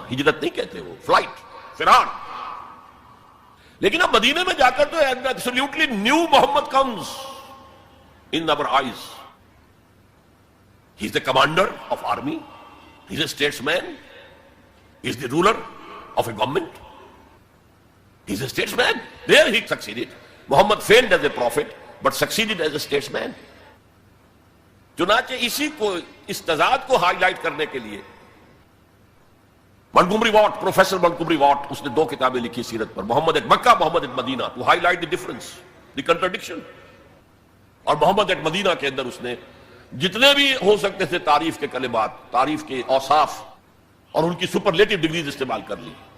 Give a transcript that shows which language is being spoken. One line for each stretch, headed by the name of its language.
Urdu: ہجرت نہیں کہتے وہ، فلائٹ، فرار. لیکن اب مدینے میں جا کر تو
English: Absolutely new Muhammad comes in our eyes. He is the commander of army. He is a statesman. He is the ruler of a government. He is a statesman. There he succeeded. Muhammad failed as a prophet but succeeded as a statesman.
Urdu: چنانچہ اسی کو، اس تضاد کو high light کرنے کے لیے Montgomery what, professor Montgomery what, اس نے 2 کتابیں لکھی سیرت پر، محمد at Mecca, Muhammad at Medina,
English: To highlight the difference, the contradiction.
Urdu: اور محمد ایٹ مدینہ کے اندر اس نے جتنے بھی ہو سکتے تھے تعریف کے کلمات، تعریف کے اوصاف اور ان کی سپرلیٹو ڈگریز استعمال کر لی.